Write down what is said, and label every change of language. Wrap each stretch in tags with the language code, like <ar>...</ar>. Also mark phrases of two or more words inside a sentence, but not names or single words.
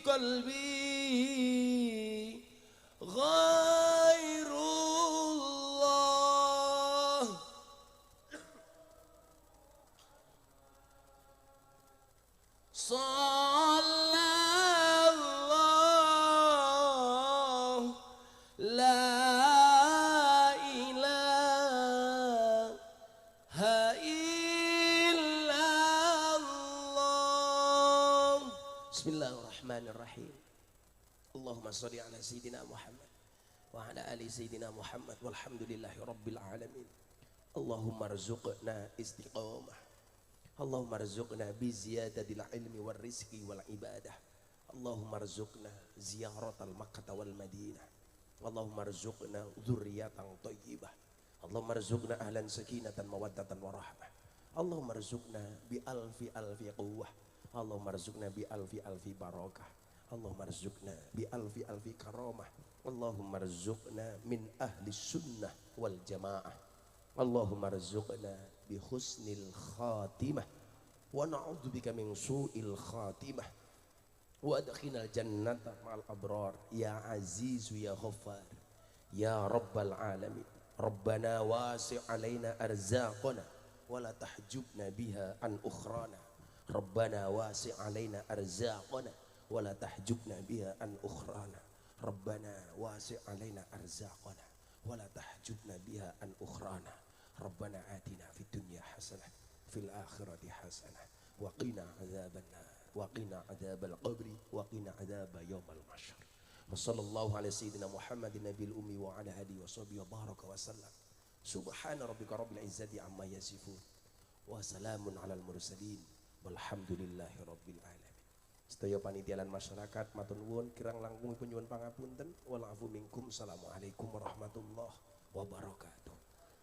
<ar>قلبي غير الله. صلى الله لا إله إلا الله. بسم الله الرحمن الرحيم. اللهم صل على سيدنا محمد وعلى آل سيدنا محمد والحمد لله رب العالمين. اللهم ارزقنا استقامة. اللهم ارزقنا بزيادة العلم والرزق والعبادة. اللهم ارزقنا زيارة مكة والمدينة. اللهم ارزقنا ذرية طيبة. اللهم ارزقنا أهلا سكينة مودة ورحمة. اللهم ارزقنا بألف قوة. اللهم ارزقنا بألف بركة. اللهم ارزقنا بألف كرامة. اللهم ارزقنا من أهل السنة والجماعة. اللهم ارزقنا بحسن الخاتمة ونعوذ بك من سوء الخاتمة وأدخلنا الجنة مع الأبرار يا عزيز يا غفار يا رب العالمين. ربنا وسع علينا أرزاقنا ولا تحجبنا بها عن أخرانا. ربنا وسع علينا أرزاقنا ولا تحجبنا بها عن أخرانا. ربنا وسع علينا أرزاقنا ولا تحجبنا بها عن أخرانا. ربنا آتنا في الدنيا حسنة في الآخرة حسنة وقنا عذاب النار وقنا عذاب القبر وقنا عذاب يوم المحشر. وصلى الله على سيدنا محمد النبي الأمي وعلى آله وصحبه وبارك وسلم. سبحان ربك رب العزة عما يصفون وسلام على المرسلين والحمد لله رب العالمين.</ar> <jv>Sedaya panitia lan masyarakat matur nuwun kirang langkung nyuwun pangapunten</jv> <ar>والعفو منكم. السلام عليكم ورحمة الله وبركاته.</ar>